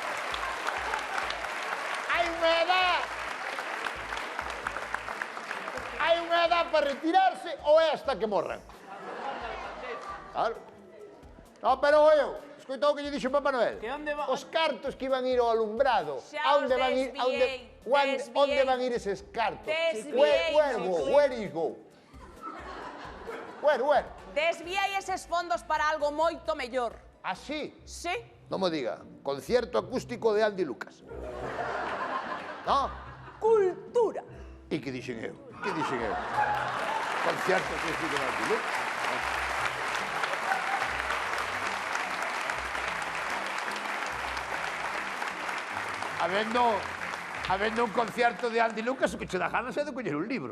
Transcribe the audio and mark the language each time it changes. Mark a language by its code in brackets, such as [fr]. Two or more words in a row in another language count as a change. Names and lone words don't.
[gl] Hai unha edad para retirarse ou é hasta que morran? Claro. No, pero eu, escoita o que lle dixo Papá Noel. Que onde va? Os cartos que iban ir ao alumbrado. Xa os Onde van ir? desviei. Onde van ir eses cartos? Desviei, [en] Where is go? Where? [gl] Desviei eses fondos para algo moito mellor. Así? Sí? Non me diga. [es] Concierto acústico de Andy Lucas. [gl] No? Cultura. E que dixen eu? [es] Concierto acústico de Andy Lucas. [gl] Habendo un concierto de Andy Lucas, o que che dá ganas é de coller un libro.